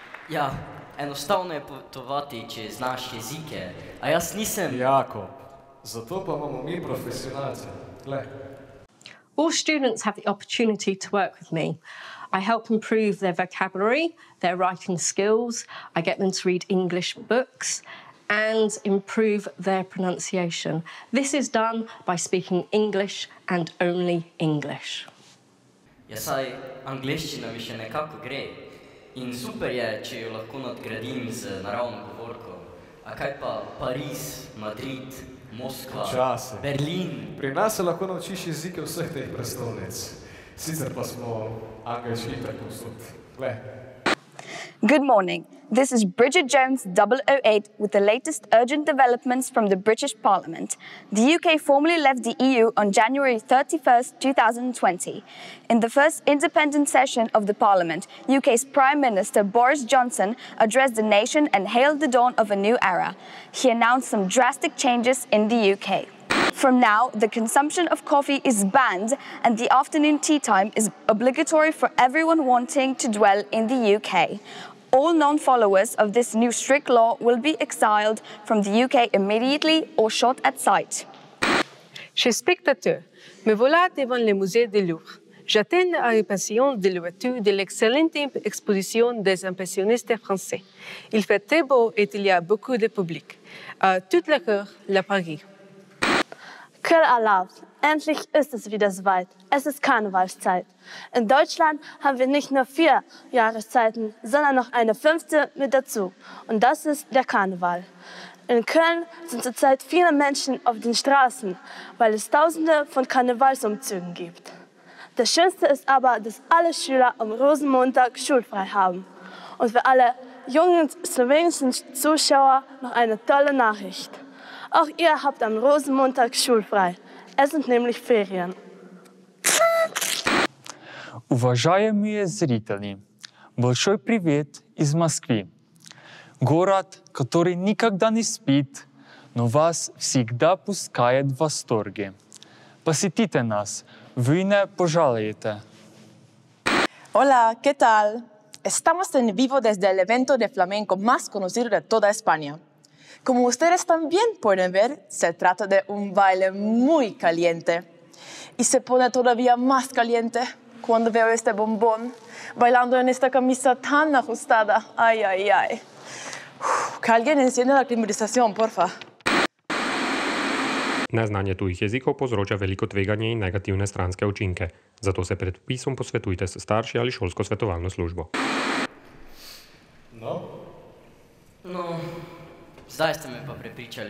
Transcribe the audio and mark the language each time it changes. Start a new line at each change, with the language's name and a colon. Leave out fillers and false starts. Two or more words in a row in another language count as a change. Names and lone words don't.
Slovenian: Ja, enostavno je potovati, če znaš jezike, a jaz nisem... Jako, zato pa imamo mi profesionalce. Glej.
English: All students have the opportunity to work with me. I help improve their vocabulary, their writing skills, I get them to read English books and improve their pronunciation. This is done by speaking English and only English.
Slovenian: Ja, saj angleščina mi še nekako gre. In super je, če jo lahko nadgradim z naravno govorko. A kaj pa Pariz, Madrid, Moskva, Berlin? Pri nas se lahko naučiš jezike vseh teh prestolnic. Sicer pa smo angelski preposod. Glej.
English: Good morning. This is Bridget Jones 008 with the latest urgent developments from the British Parliament. The UK formally left the EU on January 31st, 2020. In the first independent session of the Parliament, UK's Prime Minister Boris Johnson addressed the nation and hailed the dawn of a new era. He announced some drastic changes in the UK. From now, the consumption of coffee is banned and the afternoon tea time is obligatory for everyone wanting to dwell in the UK. All non-followers of this new strict law will be exiled from the UK immediately or shot at sight.
French: Chers spectateurs, me voilà devant le musée du Louvre. J'attends l'impatience de l'ouverture de l'excellente exposition des impressionnistes français. Il fait très beau et il y a beaucoup de public. Toute la cour, la Paris.
German: Köln erlaubt. Endlich ist es wieder soweit. Es ist Karnevalszeit. In Deutschland haben wir nicht nur 4 Jahreszeiten, sondern noch eine 5. mit dazu. Und das ist der Karneval. In Köln sind zurzeit viele Menschen auf den Straßen, weil es Tausende von Karnevalsumzügen gibt. Das Schönste ist aber, dass alle Schüler am Rosenmontag schulfrei haben. Und für alle jungen slowenischen Zuschauer noch eine tolle Nachricht. Auch ihr habt am Rosenmontag schulfrei. Es sind nämlich Ferien.
Russian: Уважаемые зрители, большой привет из Москвы. Город, который никогда не спит, но вас всегда пускает в восторге. Посетите нас, вы не пожалеете.
Spanish: Hola, ¿qué tal? Estamos en vivo desde el evento de flamenco más conocido de toda España. Como ustedes también pueden ver, se trata de un baile muy caliente. Y se pone todavía más caliente cuando veo este bombón bailando en esta camisa tan ajustada. Ay, ay, ay. Que alguien encienda la climatización, porfa.
Slovenian: Neznanje tujih jezikov povzroča veliko tveganje in negativne stranske učinke. Zato se pred vpisom posvetujte s starši ali šolsko svetovalno službo. No, zdaj ste me pa prepričali.